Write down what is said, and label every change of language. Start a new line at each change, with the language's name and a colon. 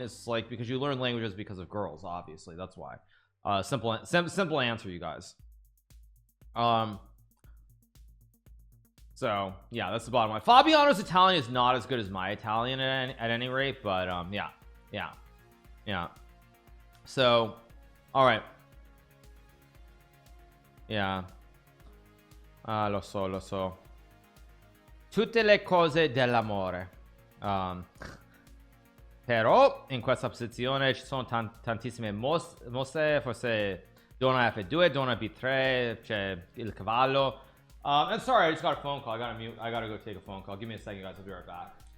English: It's like because you learn languages because of girls, obviously. That's why. Simple answer, you guys. So yeah, that's the bottom line. Fabiano's Italian is not as good as my Italian at any rate, but yeah. So all right, yeah,
Italian: lo so, tutte le cose dell'amore, però in questa posizione ci sono tantissime mosse, forse donna F2, donna B3, c'è il cavallo.
English: I'm sorry, I just got a phone call. I gotta mute. I gotta go take a phone call. Give me a second, guys. I'll be right back.